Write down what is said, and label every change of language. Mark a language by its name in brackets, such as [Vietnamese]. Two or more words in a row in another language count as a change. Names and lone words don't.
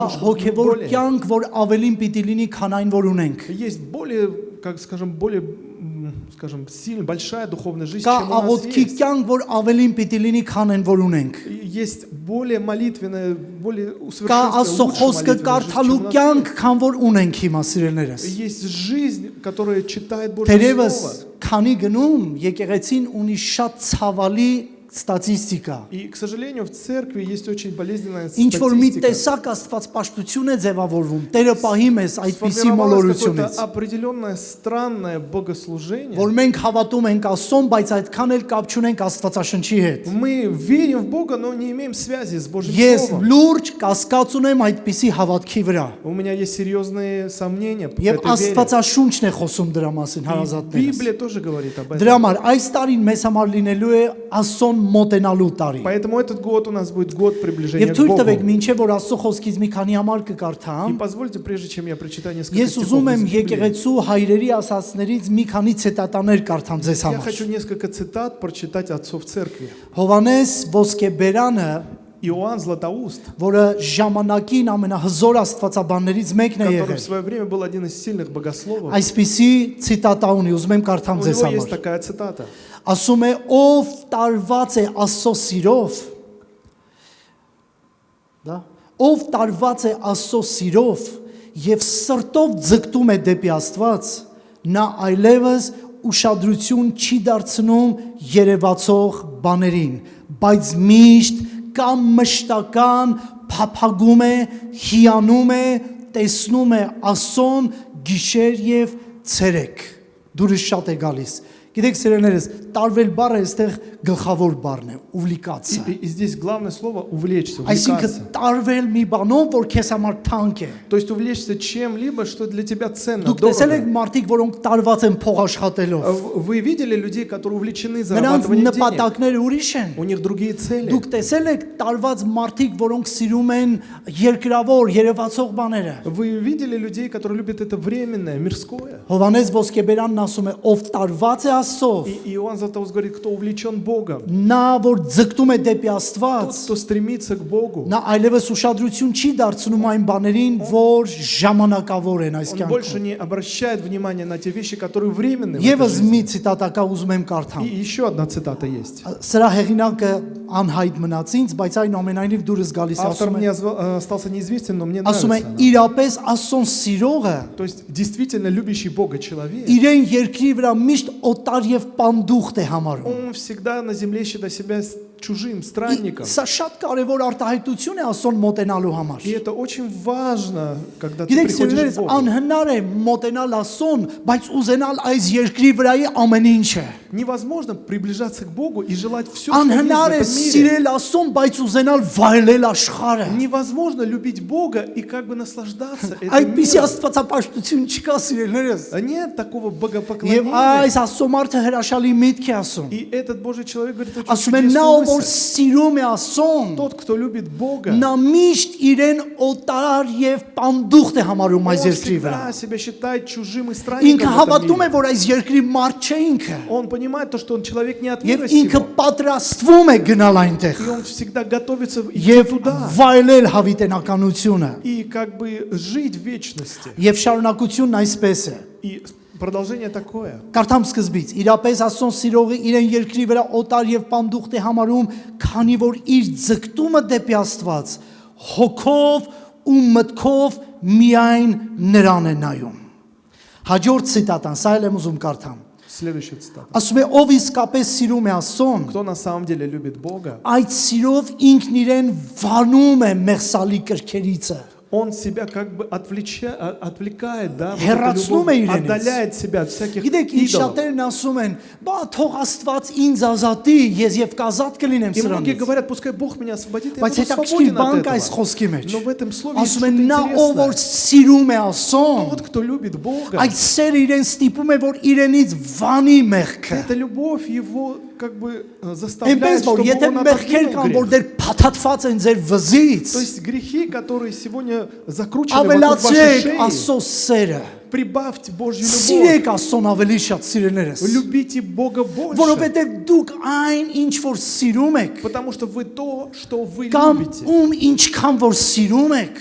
[Armenian] Հոգևոր կյանք, որ ավելին պիտի լինի, քան այն, որ ունենք։ [Russian] Есть более, как скажем, более, скажем, сильная, большая духовная жизнь, [Armenian] Կա [Russian] чем у нас [Armenian] աղոթքի [Russian] есть. [Armenian] կյանք, որ ավելին պիտի լինի, քան այն, որ ունենք։ [Russian] Есть более молитвенная, более [Armenian] Կա Աստծո [Russian] усовершенствованная, [Armenian] խոսքը [Russian] лучше [Armenian] կարդալու [Russian] молитвенная жизнь, чем у [Armenian] կյանք, [Russian] нас [Armenian] քան որ ունենք հիմա սիրելներս։ [Russian] есть. Есть жизнь, которая читает Божье [Armenian] Թերևս [Russian] Слово. [Armenian] քանի գնում եկեղեցին ունի շատ ցավալի ստատիստիկա։ [Russian] И, к сожалению, в церкви есть очень болезненная [Armenian] Ինչ որ մի [Russian] статистика. [Armenian] տեսակ Աստված պաշտություն է ձևավորվում, Տերը պահի մեզ այդպիսի [Russian] Сформировалось [Armenian] մոլորությունից, [Russian] какое-то определенное странное богослужение. [Armenian] որ մենք հավատում ենք Աստծուն, բայց այդքան էլ կապ չունենք Աստվածաշնչի հետ։ [Russian] Мы верим в Бога, но не имеем связи с Божьим [Armenian] Ես [Russian] Словом. [Armenian] լուրջ կասկած ունեմ այդպիսի հավատքի վրա։ [Russian] У меня есть серьезные сомнения по [Armenian] Եվ [Russian] этой вере. [Armenian] Աստվածաշունչն է խոսում дրա մասին [Russian] И [Armenian] հարազատներս։ [Russian] Библия тоже говорит об этом. [Armenian] Դրա համար այս տարին մեզ համար լինելու է Աստծուն մոտենալու տարի։ [Russian] Поэтому этот год у нас будет год приближения [Armenian] Եվ [Russian] к [Armenian] թույլ [Russian] Богу. [Armenian] տվեք մինչև որ Աստծո խոսքից մի քանի համար կկարդամ, [Russian] И позвольте, прежде чем я прочитаю несколько [Armenian] ես [Russian] стихов [Armenian] ուզում եմ [Russian] из Библии, [Armenian] եկեղեցու հայրերի ասածներից մի քանի ցետատաներ կարդամ ձեզ [Russian] я [Armenian] համար։ [Russian] хочу несколько цитат прочитать отцов церкви. [Armenian] Հովանես Ոսկեբերանը, [Russian] Иоанн Златоуст, [Armenian] որը ժամանակին ամենահզոր աստվածաբաններից մեկն է [Russian] который в [Armenian] եղել, [Russian] свое время был один из сильных богословов, [Armenian] այսպիսի ցիտատա ունի, ուզում եմ կարդամ [Russian] у [Armenian] ձեզ [Russian] него есть [Armenian] համար։ [Russian] такая цитата. [Armenian] Ասում է ով տարված է Աստծո սիրով, դա ով տարված է Աստծո սիրով եւ սրտով ձգտում է դեպի Աստված, նա այլևս ուշադրություն չի դարձնում երևացող բաներին, բայց միշտ կամ մշտական փափագում է, հիանում է, տեսնում է Աստծուն գիշեր եւ ցերեկ։ Դուրս շատ է գալիս։ Գիտեք սերեներս, տարվել բառը այստեղ գլխավոր բառն է, ուվլիկացիա։ [Russian] И здесь главное слово увлечься, [Armenian] Այսինքն [Russian] увлекаться. [Armenian] տարվել մի բանով, որ քեզ համար թանկ է։ [Russian] То есть увлечься чем-либо, что для тебя ценно, [Armenian] Դուք տեսել եք [Russian] дорого. [Armenian] մարդիկ, որոնք տարված են փող աշխատելով։ [Russian] Вы видели людей, которые увлечены [Armenian] Նրանց [Russian] зарабатыванием денег? [Armenian] նպատակները ուրիշ են։ [Russian] У них другие цели. [Armenian] Դուք տեսել եք տարված մարդիկ, որոնք սիրում են երկրավոր, երևացող բաները։ [Russian] Вы видели людей, которые любят это временное, мирское? [Armenian] Հովանես Ոսկեբերանն ասում է, ով տարված է Աստծով, [Russian] И Иоанн Златоуст говорит, кто увлечен Богом, [Armenian] նա որ ձգտում է դեպի [Russian] тот, [Armenian] Աստված, [Russian] кто стремится к Богу, [Armenian] նա այլևս ուշադրություն չի դարձնում այն բաներին, որ ժամանակավոր են այս [Russian] он больше [Armenian] կյանքում։ [Russian] не обращает внимания на те вещи, которые временные. в этой [Armenian] Եվս [Russian] жизни. [Armenian] մի ցիտատակա ուզում եմ [Russian] И [Armenian] կարդամ։ [Russian] еще одна цитата есть. [Armenian] Սրա հեղինակը անհայտ մնաց ինձ, բայց այնուամենայնիվ դուրս գալիս [Russian] Автор [Armenian] ասում [Russian] мне [Armenian] է, [Russian] остался неизвестен, но мне [Armenian] ասում է [Russian] нравится. она. [Armenian] իրապես Աստծուն սիրողը [Russian] То есть действительно любящий Бога человек, [Armenian] իրեն երկրի վրա միշտ օտար եւ պանդուխտ է համարում։ [Russian] он всегда на земле считает себя чужим, странником. [Armenian] Սա շատ կարևոր արտահայտություն է Աստծուն մոտենալու համար։ [Russian] И это очень важно, когда ты [Armenian] Գիտեք, [Russian] приходишь [Armenian] սիրելիներս, [Russian] к Богу. [Armenian] անհնար է մոտենալ Աստծուն, բայց ուզենալ այս երկրի վրայի ամեն ինչը։ [Russian] Невозможно приближаться к Богу и желать все, что есть в [Armenian] Անհնար է [Russian] этом мире. [Armenian] սիրել Աստծուն, բայց ուզենալ վայելել աշխարհը։ [Russian] Невозможно любить Бога и как бы наслаждаться этим [Armenian] Այդպիսի [Russian] миром. [Armenian] աստվածապաշտություն չկա, սիրելիներս։ [Russian] Нет такого [Armenian] Եվ [Russian] богопоклонения. [Armenian] այս Աստծո մարդը հրաշալի միտք է ասում։ [Russian] И этот Божий человек говорит очень [Armenian] Ասում է նա [Russian] чудесную [Armenian] ով որ [Russian] мысль. [Armenian] սիրում է Աստծուն, [Russian] Тот, кто любит Бога, [Armenian] նա միշտ իրեն օտար եւ պանդուխտ է համարում [Russian] он [Armenian] այս երկրի վրա։ [Russian] всегда себя считает чужим и [Armenian] Ինքը [Russian] странником в этом [Armenian] հավատում է, [Russian] мире. [Armenian] որ այս երկրի մարդ չէ ինքը։ [Russian] Он понимает то, что он человек не от [Armenian] Եվ [Russian] мира [Armenian] ինքը [Russian] сего. [Armenian] պատրաստվում է գնալ այնտեղ [Russian] И он всегда готовится идти [Armenian] եւ [Russian] туда. [Armenian] վայելել հավիտենականությունը։ [Russian] И как бы жить в вечности. [Armenian] Եվ շարունակությունն այսպես է։ [Russian] И продолжение такое. [Armenian] Կարդամ սկզբից, իրապես Աստծուն սիրողը իրեն երկրի վրա օտար եւ պանդուխտ է համարում, քանի որ իր ձգտումը դեպի Աստված հոգով ու մտքով միայն նրան է նայում։ Հաջորդ ցիտատան, սա էլ եմ ուզում կարդամ։ [Russian] Следующая цитата. [Armenian] Ասում է ով իսկապես սիրում է Աստծուն, [Russian] Кто на самом деле любит Бога, [Armenian] այդ սիրով ինքն իրեն вանում է մեղսալի կրքերիցը։ [Russian] он себя как бы отвлекает, да, вот эту [Armenian] Հեռացնում է [Russian] любовь, [Armenian] իրենից։ [Russian] отдаляет себя от всяких [Armenian] Գիտեք, ինչ [Russian] идолов. [Armenian] շատերն ասում են, բա թող Աստված ինձ ազատի, ես եւ կազատ կլինեմ [Russian] И многие [Armenian] սրանից։ [Russian] говорят, пускай Бог меня освободит, я [Armenian] Բայց [Russian] буду [Armenian] հետաքրքիր [Russian] свободен [Armenian] բան [Russian] от [Armenian] կա այս [Russian] этого. [Armenian] խոսքի մեջ։ [Russian] Но в этом слове есть [Armenian] Ասում են [Russian] что-то [Armenian] նա ով որ [Russian] интересное. [Armenian] սիրում է Աստծուն, [Russian] Тот, кто любит Бога, [Armenian] այդ սերը իրեն ստիպում է, որ իրենից վանի մեղքը։ [Russian] эта любовь его как бы [Armenian] Այնպես [Russian] заставляет, [Armenian] որ [Russian] чтобы [Armenian] եթե [Russian] он [Armenian] մեղքեր [Russian] отодвинул [Armenian] կան, որ [Russian] грех. [Armenian] դեր փաթաթված են ձեր վզից, [Russian] То есть грехи, которые сегодня закручены вокруг вашей [Armenian] ավելացրեք [Russian] шеи, [Armenian] Աստծո սերը։ [Russian] прибавьте Божью любовь. [Armenian] Սիրեք Աստծուն ավելի շատ սիրելներս։ [Russian] Любите Бога больше. [Armenian] Որովհետև դուք այն ինչ որ սիրում եք, [Russian] Потому что вы то, что вы [Armenian] կամ [Russian] любите. [Armenian] ինչքան որ սիրում եք,